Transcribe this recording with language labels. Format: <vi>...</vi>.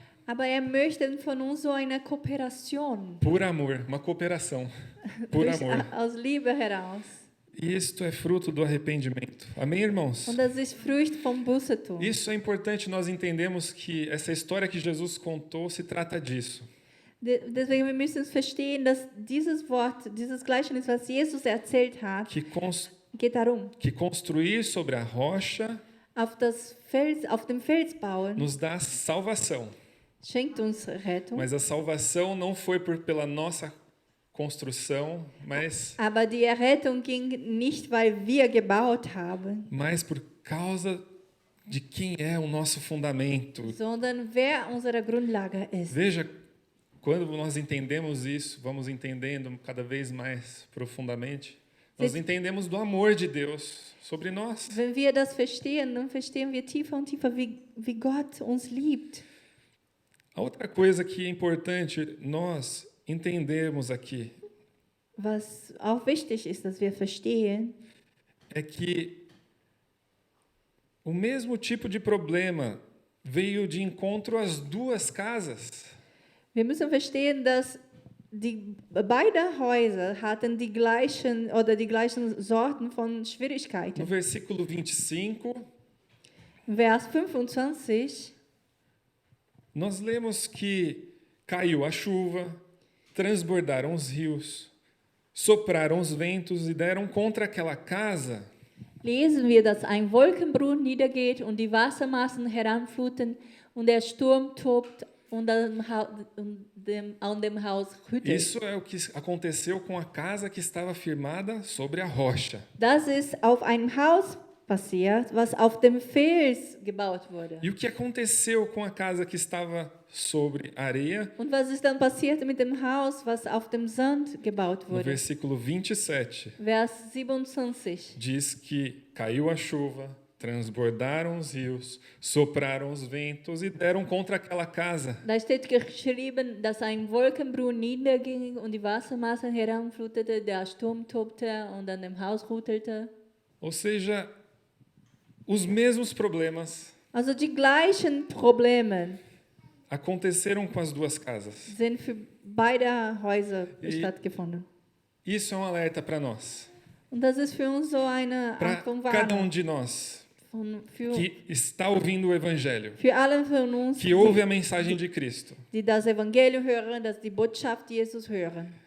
<de>Aber möchte von uns so eine Kooperation.</de> <pt>por amor, uma cooperação, por amor.</pt> <de>Aus Liebe heraus.</de> <pt>E isto é fruto do arrependimento. Amém, irmãos?</pt> <de>Und das ist Frucht vom Bußetun.</de> <pt>Isso é importante nós entendemos que essa história que Jesus contou se trata disso.</pt> <de>Deswegen wir müssen verstehen, dass dieses Wort, dieses Gleichnis, was Jesus erzählt hat, geht darum,</de> <pt>Que construir sobre a rocha</pt> <de>auf dem Fels bauen,</de> <pt>nos dá salvação.</pt> <de>schenkt uns Rettung.</de> <pt>Mas a salvação não foi pela nossa construção, mas</pt> <de>Aber die Errettung ging nicht, weil wir gebaut haben,</de> <pt>por causa de quem é o nosso fundamento.</pt> <de>sondern wer unsere Grundlage ist.</de> <pt>Veja, quando nós entendemos isso, vamos entendendo cada vez mais profundamente, nós entendemos do amor de Deus sobre nós.</pt> <de>Wenn wir das verstehen, dann verstehen wir tiefer und tiefer, wie Gott uns liebt.</de> <pt>A outra coisa que é importante nós entendermos aqui</pt> <de>Was auch wichtig ist, dass wir verstehen,</de> <pt>é que o mesmo tipo de problema veio de encontro às duas casas.</pt> <de>wir müssen verstehen, dass beide Häuser hatten die gleichen Sorten von Schwierigkeiten.</de> <pt>No versículo 25,</pt> <de>Vers 25,</de> <pt>nós lemos que caiu a chuva, transbordaram os rios, sopraram os ventos e deram contra aquela casa.</pt> <de>lesen wir, dass ein Wolkenbruch niedergeht und die Wassermassen heranfluten und der Sturm tobt und an dem Haus rüttelt.</de> <pt>Isso é o que aconteceu com a casa que estava firmada sobre a rocha.</pt> <de>Das ist auf einem Haus passiert, was auf dem Fels gebaut wurde.</de> <pt>E o que aconteceu com a casa que estava sobre a areia?</pt> <de>Und was ist dann passiert mit dem Haus, was auf dem Sand gebaut</de> <pt>No</pt> <de>wurde?</de> <pt>versículo 27,</pt> <de>Vers 27.</de> <pt>diz que caiu a chuva, transbordaram os rios, sopraram os ventos e deram contra aquela casa.</pt> <de>Da steht geschrieben, dass ein Wolkenbruch niederging und die Wassermassen heranflutete, der Sturm tobte und an dem Haus rüttelte.</de> <pt>Ou seja, os mesmos problemas</pt> <de>Also die gleichen Probleme</de> <pt>aconteceram com as duas casas.</pt> <de>sind für beide Häuser</de> <pt>E-</pt> <de>stattgefunden.</de> <pt>Isso é um alerta para nós,</pt> <de>Und das ist für uns so eine</de> <pt>para</pt> <de>Art von</de> <pt>cada</pt> <de>Warnung.</de> <pt>de nós</pt> <de>Für</de> <pt>que está ouvindo o Evangelho,</pt> <de>alle von uns,</de> <pt>que ouve a mensagem de Cristo.</pt> <de>die das Evangelium hören, dass die Botschaft Jesus hören.</de>